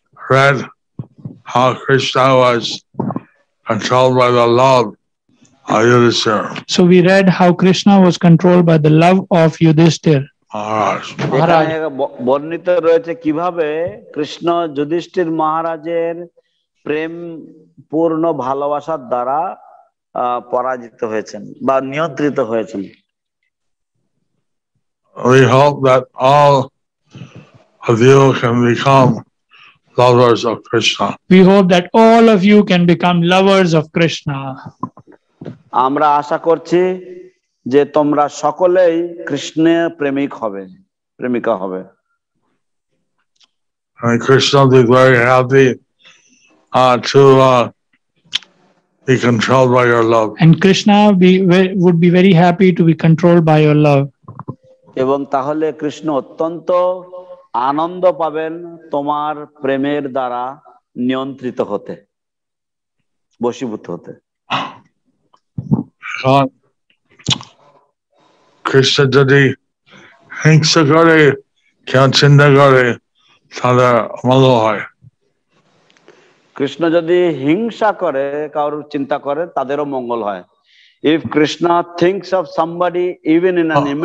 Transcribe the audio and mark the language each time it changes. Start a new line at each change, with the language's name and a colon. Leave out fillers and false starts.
English: Read how Krishna was controlled by the love of Yudhishthira. So we read how Krishna was controlled by the love of Yudhishthir.
Bangla: এখানে বর্ণিত রয়েছে কিভাবে কৃষ্ণ যুধিষ্ঠির মহারাজের প্রেম পূর্ণ ভালোবাসার দ্বারা পরাজিত হয়েছেন বা নিয়ন্ত্রিত হয়েছেন।
English: We hope that all of you can become lovers of Krishna. We hope that all of you can become lovers of Krishna.
Bangla: আমরা আশা করছি যে তোমরা সকলেই কৃষ্ণের প্রেমিক হবে, প্রেমিকা হবে।
English: And Krishna will be very happy to be controlled by your love. And Krishna would be very happy to be controlled by your love.
Bangla: এবং তাহলে কৃষ্ণ অত্যন্ত আনন্দ পাবেন তোমার প্রেমের দ্বারা নিয়ন্ত্রিত হতে, বশীভূত হতে। কৃষ্ণ যদি হিংসা করে, কেউ চিন্তা করে, তাদের মঙ্গল হয়। কৃষ্ণ যদি হিংসা করে, কারোর চিন্তা করে, তাদেরও মঙ্গল হয়।
English: If Krishna thinks of somebody, even in an